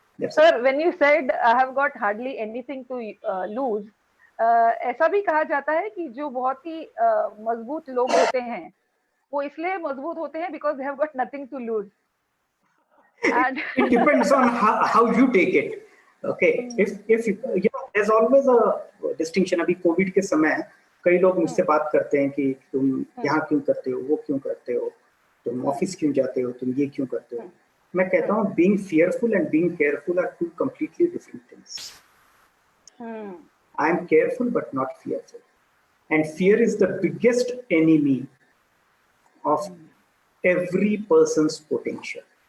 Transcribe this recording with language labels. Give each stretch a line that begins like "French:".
English: Sir, when you said I have got hardly anything to lose,
Hindi: ऐसा भी कहा जाता है कि जो बहुत ही मजबूत लोग होते हैं,
English: वो इसलिए मजबूत होते हैं because they have got nothing to lose. And it depends on how you take it. Okay, if there's always a distinction.
Hindi: अभी कोविड के समय कई लोग मुझसे बात करते हैं कि तुम यहाँ क्यों करते हो, वो क्यों करते हो, तुम ऑफिस क्यों जाते हो, तुम ये क्यों करते हो. मैं कहता हूँ
English: being fearful and being careful are two completely different things. I am careful but not fearful, and fear is the biggest enemy of every person's potential.